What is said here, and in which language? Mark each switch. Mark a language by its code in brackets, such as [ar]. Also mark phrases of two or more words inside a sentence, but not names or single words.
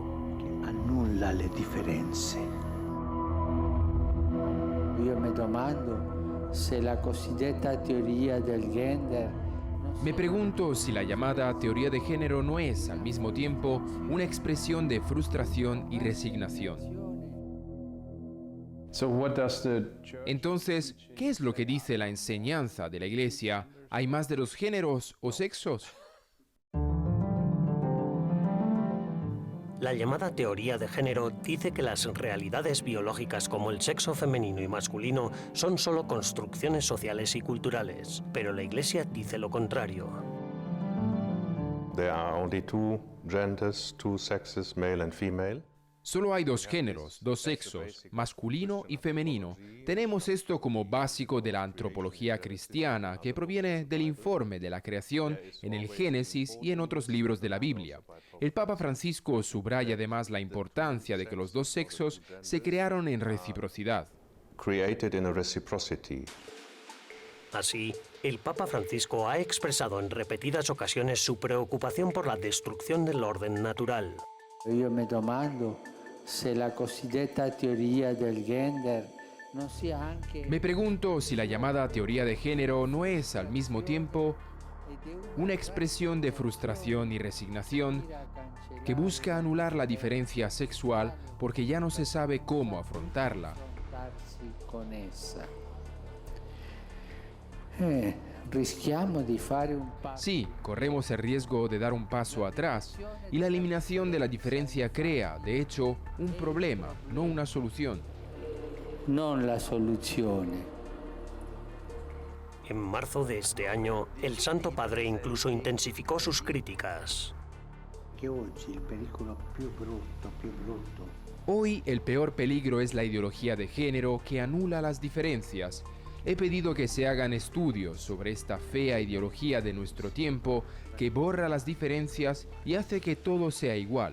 [it] Annulla le differenze. Io mi domando se la cosiddetta teoria del gender. [es] Me pregunto si la llamada teoría de género no es, al mismo tiempo, una expresión de frustración y resignación. Entonces, ¿qué es lo que dice la enseñanza de la Iglesia? ¿Hay más de 2 géneros o sexos? La llamada teoría de género dice que las realidades biológicas como el sexo femenino y masculino son solo construcciones sociales y culturales, pero la Iglesia dice lo contrario. [en] There are only 2 genders, 2 sexes, male and female. [es] Solo hay 2 géneros, 2 sexos, masculino y femenino. Tenemos esto como básico de la antropología cristiana, que proviene del informe de la creación en el Génesis y en otros libros de la Biblia. El Papa Francisco subraya además la importancia de que los 2 sexos se crearon en reciprocidad. [en] Created in a reciprocity. [es] Así, el Papa Francisco ha expresado en repetidas ocasiones su preocupación por la destrucción del orden natural. [it] Io mi domando se la cosiddetta teoria del gender non sia anche... [es] Me pregunto si la llamada teoría de género no es al mismo tiempo una expresión de frustración y resignación que busca anular la diferencia sexual porque ya no se sabe cómo afrontarla. Sí, corremos el riesgo de dar un paso atrás y la eliminación de la diferencia crea, de hecho, un problema, no una solución. [it] Non la soluzione. [es] En marzo de este año, el Santo Padre incluso intensificó sus críticas. Hoy el peor peligro es la ideología de género que anula las diferencias. He pedido que se hagan estudios sobre esta fea ideología de nuestro tiempo que borra las diferencias y hace que todo sea igual.